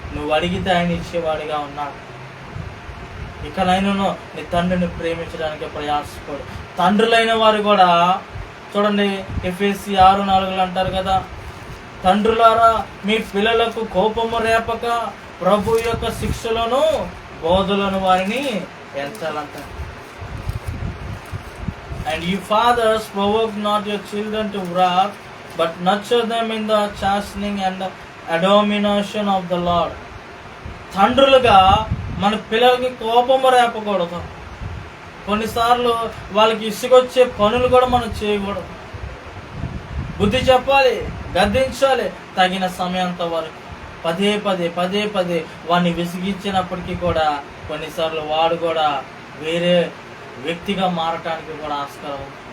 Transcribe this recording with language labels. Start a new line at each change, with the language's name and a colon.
Telugu: నువ్వు అడిగితే ఆయన ఇచ్చేవాడిగా ఉన్నాడు. ఇకనైనా నీ తండ్రిని ప్రేమించడానికి ప్రయాసపడు. తండ్రులైన వారు కూడా చూడండి, ఎఫెసీ 6:4 అంటారు కదా, తండ్రులారా మీ పిల్లలకు కోపము రేపక ప్రభు యొక్క శిక్షలను బోధలను వారిని పెంచాలంటారు.
English: And you fathers provoke not your children to wrath, but nurture them in the chastening and admonition of the Lord.
Telugu: తండ్రులుగా మన పిల్లలకి కోపము రేపకూడదు. కొన్నిసార్లు వాళ్ళకి ఇసుకొచ్చే పనులు కూడా మనం చేయకూడదు. బుద్ధి చెప్పాలి, గద్దించాలి తగిన సమయంతో వరకు. పదే పదే వాడిని విసిగించినప్పటికీ కూడా కొన్నిసార్లు వాడు కూడా వేరే వ్యక్తిగా మారటానికి కూడా ఆస్కారం.